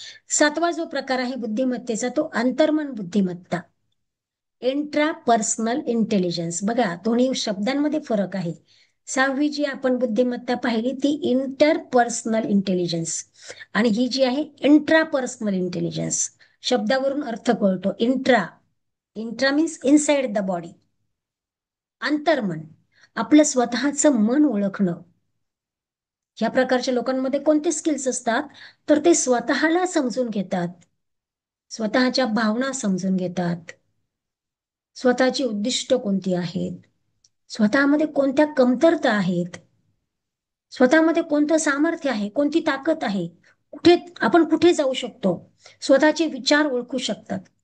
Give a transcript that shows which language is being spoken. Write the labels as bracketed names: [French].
[Marathi] सातवा जो प्रकार आहे बुद्धिमत्तेचा तो अंतर्मन बुद्धिमत्ता, इंट्रापर्सनल इंटेलिजन्स. बघा दोन्ही शब्दांमध्ये फरक आहे. सहावी जी आपण बुद्धिमत्ता पाहिली ती इंटरपर्सनल इंटेलिजन्स, आणि ही जी आहे इंट्रापर्सनल इंटेलिजन्स. शब्दावरून अर्थ कळतो. [English] Intra, intra means inside the body. [Marathi] अंतर्मन, आपलं स्वतःचं मन ओळखणं. ह्या प्रकारच्या लोकांमध्ये कोणते स्किल्स असतात? तर ते स्वतःला समजून घेतात, स्वतःच्या भावना समजून घेतात, स्वतःची उद्दिष्ट कोणती आहेत, स्वतःमध्ये कोणत्या कमतरता आहेत, स्वतःमध्ये कोणतं सामर्थ्य आहे, कोणती ताकद आहे, आपण कुठे जाऊ शकतो, स्वतःचे विचार ओळखू शकतात.